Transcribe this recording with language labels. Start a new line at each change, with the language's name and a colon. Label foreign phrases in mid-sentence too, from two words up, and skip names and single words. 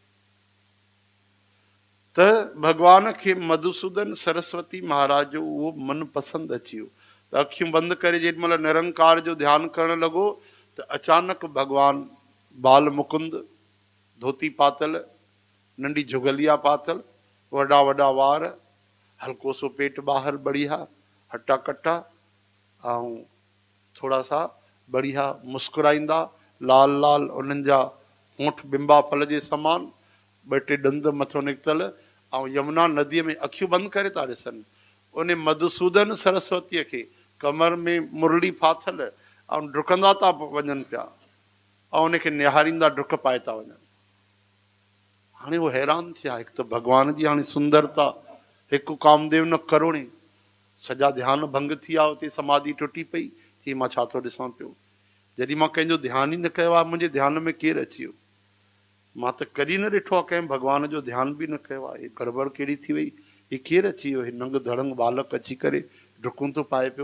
Sindhi: त भॻवान खे मधुसूदन सरस्वती महाराज जो उहो मन पसंदि अची वियो। त अखियूं बंदि करे जेॾीमहिल निरंकार जो ध्यानु करणु लॻो, त अचानक भॻवान बाल मुकुंद, धोती पातल, नंढी झुगलिया पातल, वॾा वॾा वार, हल्को सो पेट ॿाहिरि बढ़िया, हटा कटा, ऐं थोड़ा सा बढ़िया मुस्कुराईंदा, लाल लाल उन्हनि जा होंठ बिंबा फल जे समान, ॿ टे ॾंद मथो निकितल, ऐं यमुना नदीअ में अखियूं बंदि करे था ॾिसनि। उन मधुसूदन सरस्वतीअ खे कमर में मुरली फाथल ऐं डुकंदा था वञनि पिया, ऐं उनखे निहारींदा डुक पाए था वञनि। हाणे उहो हैरान थिया, हिकु त भॻवान जी हाणे सुंदरता, हिकु कामदेव न करोड़े, सॼा ध्यानु भंग थी विया, उते समाधि टुटी पई, चई मां छा थो ॾिसां पियो, जॾहिं मां कंहिंजो ध्यानु ई न कयो आहे, मुंहिंजे ध्यान में केरु अची वियो, मां त कॾहिं न ॾिठो आहे कंहिं भॻवान जो ध्यानु बि न कयो आहे, हे गड़बड़ कहिड़ी थी वई, हे केरु अची वियो, हे नंग धड़ंग बालक अची करे डुकूं थो पाए पियो।